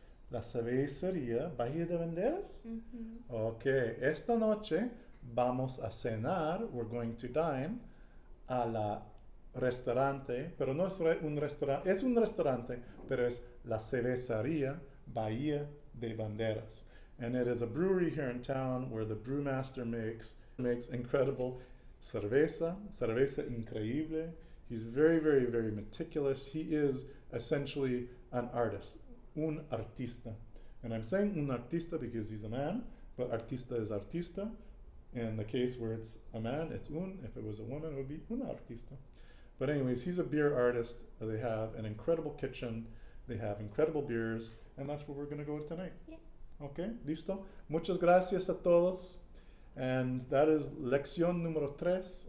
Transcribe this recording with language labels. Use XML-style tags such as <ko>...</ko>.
<es>La cervecería Bahía de Banderas? Uh-huh. Ok, esta noche vamos a cenar,</es> <en>we're going to dine,</en> <es>a la restaurante, pero no es un restaurante, es un restaurante, pero es la cervecería Bahía de Banderas.</es> <en>And it is a brewery here in town where the brewmaster makes incredible</en> <es>cerveza increíble.</es> <en>He's very, very, very meticulous. He is essentially an artist,</en> <es>un artista.</es> <en>And I'm saying un artista because he's a man, but artista is artista. In the case where it's a man, it's un. If it was a woman, it would be una artista. But anyways, he's a beer artist. They have an incredible kitchen. They have incredible beers. And that's where we're going to go tonight. Yeah.</en> <es>Okay, listo. Muchas gracias a todos.</es> <en>And that is</en> <es>lección número 3.</es>